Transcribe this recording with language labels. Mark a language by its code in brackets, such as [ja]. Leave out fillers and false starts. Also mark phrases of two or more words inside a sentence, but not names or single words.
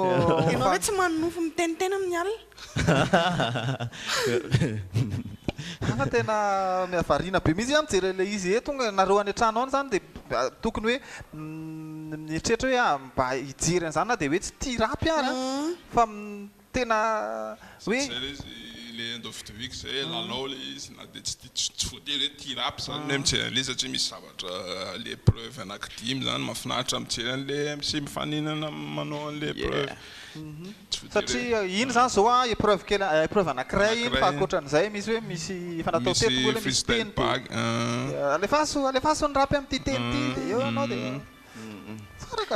[mg] ianao hoe tsy manofo miteniteny amin'ny alina ana tena miavarina be mihitsy mijery le izy e tonga nareo any an-trano any zany de tokony hoe mieritretra hoe mba hijery an'izany na de hoe tsy tia rapy ary fa tena hoe le [en] end of the week [mg] zay lalao le izy na de tsy voatery hoe tia rapy zany hoe mijery an'le satria misy zavatra le preuve anankidimy zany mahafinaritra mijery an'le MC mifaninana manao an'le preuve satria iny zany zao épreuve kely épreuve anankiray iny fa ankoatran'izay misy hoe misy fanatao teto koa le misy teny alefaso ny rapy am'ty teny ty de eo anao de tsara ka